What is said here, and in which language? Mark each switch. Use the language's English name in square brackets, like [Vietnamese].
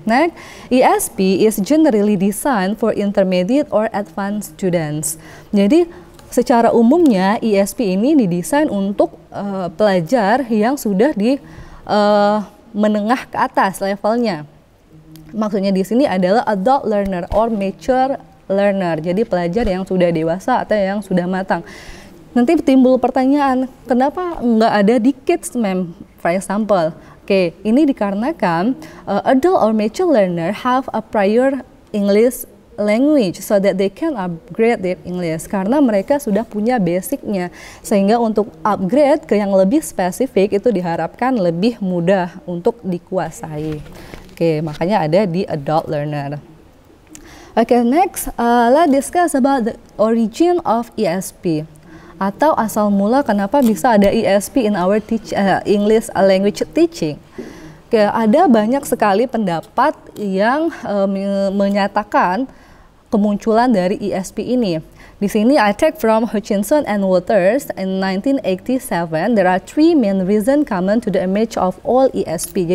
[English] Next, ESP is generally designed for intermediate or advanced students. [Indonesian] Jadi secara umumnya ESP ini didesain untuk pelajar yang sudah di menengah ke atas levelnya. Maksudnya di sini adalah [English] adult learner or mature learner. [Indonesian] Jadi pelajar yang sudah dewasa atau yang sudah matang. Nanti timbul pertanyaan, kenapa nggak ada di kids, ma'am? [English] For example. [Indonesian] Oke, ini dikarenakan [English] adult or mature learner have a prior English language so that they can upgrade their English, [Indonesian] karena mereka sudah punya basicnya, sehingga untuk upgrade ke yang lebih spesifik itu diharapkan lebih mudah untuk dikuasai. Oke, makanya ada di adult learner. [English] Oke, next let's discuss about the origin of ESP. [Indonesian] Atau asal mula kenapa bisa ada ESP [English] in our English language teaching. [Indonesian] Oke, ada banyak sekali pendapat yang menyatakan kemunculan dari ESP ini. Di sini [English] I take from Hutchinson and Waters in 1987. There are three main reasons common to the image of all ESP.